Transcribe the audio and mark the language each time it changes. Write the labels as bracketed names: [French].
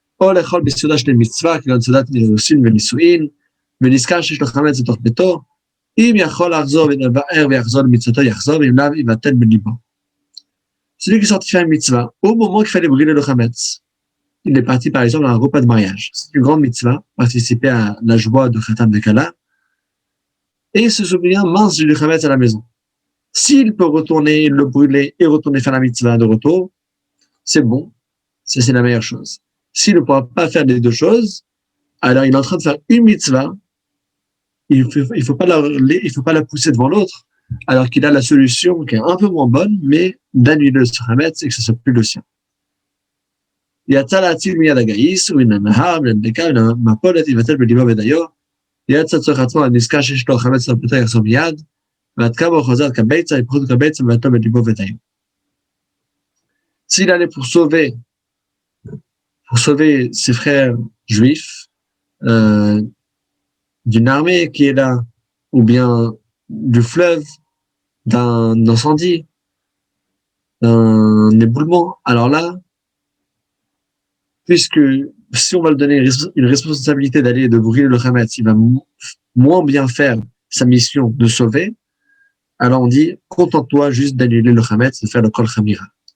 [Hebrew] או לאכול בסעודה של מצווה, כגון סעודת נישואין ונישואין, ונזכר שיש לו חמץ בתוך ביתו, אם יכול לחזור ולבאר ויחזור למצוותו יחזור, ואם לאו יבטל בליבו. [French] Celui qui sortit faire une mitzvah, au moment qu'il fallait brûler le chametz, il est parti par exemple à un repas de mariage. C'est une grande mitzvah, participer à la joie de Khatam de Kala, et il se souvient, mince, j'ai du chametz à la maison. S'il peut retourner, le brûler et retourner faire la mitzvah de retour, c'est bon, c'est la meilleure chose. S'il ne pourra pas faire les deux choses, alors il est en train de faire une mitzvah, il faut pas la pousser devant l'autre, alors qu'il a la solution qui est un peu moins bonne, mais d'annuler le chametz et que ce soit plus le sien. [Hebrew] יצא להציל מיד הגאיס, ומן הנהר, מן הדלקה, מן המפולת, יבטל בליבו ודיו, יצא צורך עצמו, הנזכר שיש לו חמץ לביתו יחזור מיד, ועד כמה הוא חוזר כביצה, יפחות כביצה, ויבטל בליבו ודיו. [French] S'il allait pour sauver ses frères juifs d'une armée qui est là, ou bien du fleuve, d'un incendie, d'un éboulement, alors là, puisque si on va lui donner une responsabilité d'aller et de brûler le chametz, il va moins bien faire sa mission de sauver, alors on dit, contente-toi juste d'annuler le chametz et de faire le kol chamira.